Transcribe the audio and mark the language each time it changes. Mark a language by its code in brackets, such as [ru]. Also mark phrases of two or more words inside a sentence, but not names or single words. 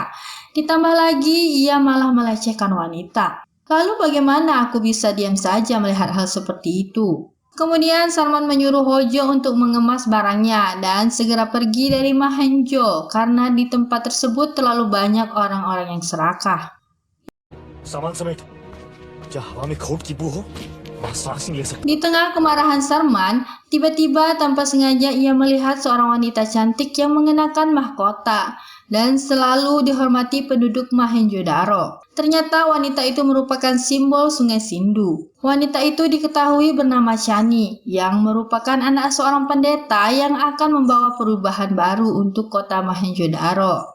[id] Ditambah lagi ia malah melecehkan wanita. Lalu bagaimana aku bisa diam saja melihat hal seperti itu? Kemudian Sarman menyuruh Hojo untuk mengemas barangnya dan segera pergi dari Mahenjo karena di tempat tersebut terlalu banyak orang-orang yang serakah. [hi] सामान समेट क्या हवा में खोट की बू हो वहां सांस नहीं ले सकते [id] Di tengah kemarahan Sarman, tiba-tiba tanpa sengaja ia melihat seorang wanita cantik yang mengenakan mahkota dan selalu dihormati penduduk Mohenjo-daro. Ternyata wanita itu merupakan simbol Sungai Sindu. Wanita itu diketahui bernama Chani, yang merupakan anak seorang pendeta yang akan membawa perubahan baru untuk kota Mohenjo-daro.